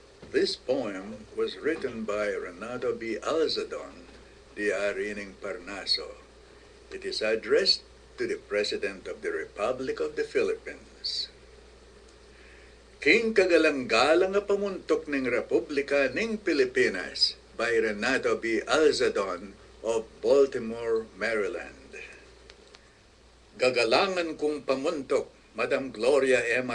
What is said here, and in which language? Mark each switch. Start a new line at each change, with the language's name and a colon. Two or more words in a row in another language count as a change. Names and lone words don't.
English: This poem was written by Renato B. Alzadon, Diari ng Parnaso. It is addressed to the President of the Republic of the Philippines.
Pampanga: King kagalang-galang nga pamuntok ng Republika ng Pilipinas by Renato B.
English: Alzadon of Baltimore, Maryland.
Pampanga: Gagalangan kong pamuntok, Madam Gloria M.